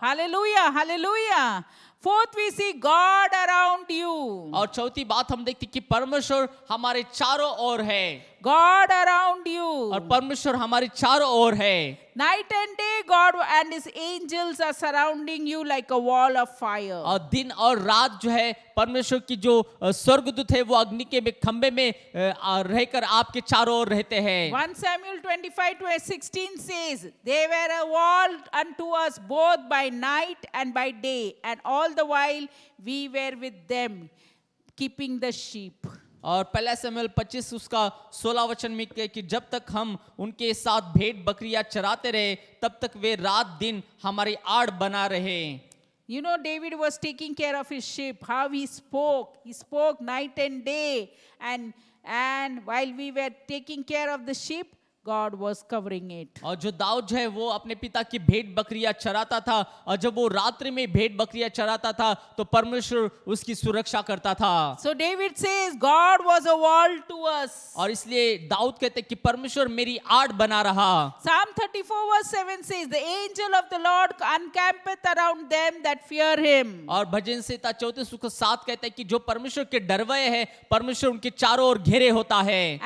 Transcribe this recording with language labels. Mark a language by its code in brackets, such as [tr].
[en] Hallelujah, hallelujah. Fourth, we see God around you. [hi] और चौथी बात हम देखते कि परमेश्वर हमारे चारों ओर है, [en] God around you. [hi] और परमेश्वर हमारे चारों ओर है। [en] Night and day, God and His angels are surrounding you like a wall of fire. [hi] और दिन और रात जो है परमेश्वर की जो स्वर्गदूत है वो अग्नि के खंबे में रहकर आपके चारों ओर रहते हैं। [en] 1 Samuel 25:16 says, They were a wall unto us both by night and by day, and all the while we were with them, keeping the sheep. [hi] और पहला शमूएल 25 उसका 16 वचन में कि जब तक हम उनके साथ भेड़ बकरियां चराते रहे तब तक वे रात दिन हमारी आड़ बना रहे। [en] You know, David was taking care of his sheep, how he spoke night and day, and while we were taking care of the sheep, God was covering it. [hi] और जो दाऊद जो है वो अपने पिता की भेड़ बकरियां चराता था, और जब वो रात्रि में भेड़ बकरियां चराता था तो परमेश्वर उसकी सुरक्षा करता था। [en] So David says, God was a wall to us. [hi] और इसलिए दाऊद कहते कि परमेश्वर मेरी आड़ बना रहा। [en] Psalm 34:7 says, The angel of the Lord encampeth around them that fear him. [hi] और भजन संहिता 34:7 कहता है कि जो परमेश्वर के डरवय है परमेश्वर उनके चारों ओर घेरे होता है